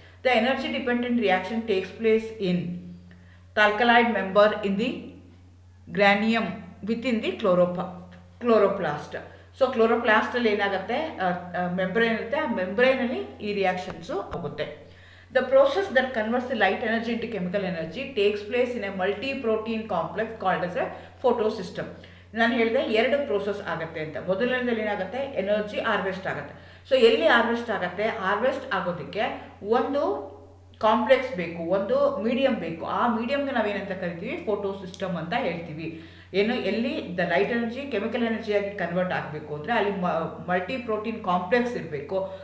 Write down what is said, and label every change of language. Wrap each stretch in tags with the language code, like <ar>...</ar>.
<en>The energy dependent reaction takes place in the alkaloid member in the granum within the chloroplast.</en> <kn>So ಕ್ಲೋರೋಪ್ಲಾಸ್ಟಲ್ಲಿ ಏನಾಗುತ್ತೆ, membrane ಇರುತ್ತೆ, ಆ ಮೆಂಬ್ರೇನಲ್ಲಿ ಈ reactions ಹೋಗುತ್ತೆ.</kn> <en>The process that converts the light energy into chemical energy takes place in a multi-protein complex called as a photosystem.</en> <kn>ನಾನು ಹೇಳಿದೆ 2 process ಆಗುತ್ತೆ ಅಂತ. ಮೊದಲನೇದಲ್ಲಿ ಏನಾಗುತ್ತೆ, ಎನರ್ಜಿ ಹಾರ್ವೆಸ್ಟ್ ಆಗುತ್ತೆ. ಸೊ ಎಲ್ಲಿ ಹಾರ್ವೆಸ್ಟ್ ಆಗುತ್ತೆ, ಹಾರ್ವೆಸ್ಟ್ ಆಗೋದಕ್ಕೆ ಒಂದು ಕಾಂಪ್ಲೆಕ್ಸ್ ಬೇಕು, ಒಂದು ಮೀಡಿಯಮ್ ಬೇಕು. ಆ ಮೀಡಿಯಮ್ಗೆ ನಾವೇನಂತ ಕರಿತೀವಿ, ಫೋಟೋ ಸಿಸ್ಟಮ್ ಅಂತ ಹೇಳ್ತೀವಿ. ಏನು ಎಲ್ಲಿ the light energy chemical ಎನರ್ಜಿಯಾಗಿ convert ಆಗಬೇಕು ಅಂದರೆ ಅಲ್ಲಿ ಮಲ್ಟಿ ಪ್ರೋಟೀನ್ ಕಾಂಪ್ಲೆಕ್ಸ್ ಇರಬೇಕು.</kn>